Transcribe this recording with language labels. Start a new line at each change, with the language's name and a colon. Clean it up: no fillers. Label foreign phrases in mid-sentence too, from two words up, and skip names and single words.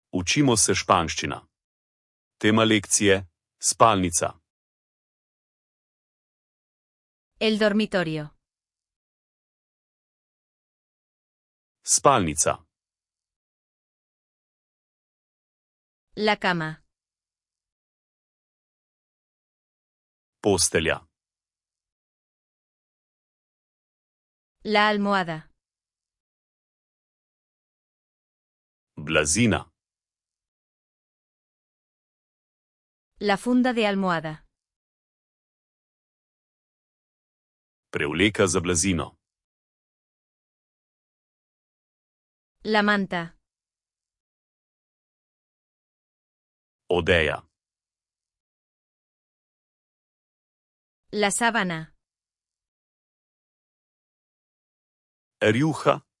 Slovenian: Učimo se španščina. Tema lekcije: spalnica.
Spanish: El dormitorio.
Slovenian: Spalnica.
Spanish: La cama.
Slovenian: Postelja.
Spanish: La almohada.
Slovenian: Blazina.
Spanish: La funda de almohada.
Slovenian: Prevleka za blazino.
Spanish: La manta.
Slovenian: Odeja.
Spanish: La sábana.
Slovenian: Rjuha.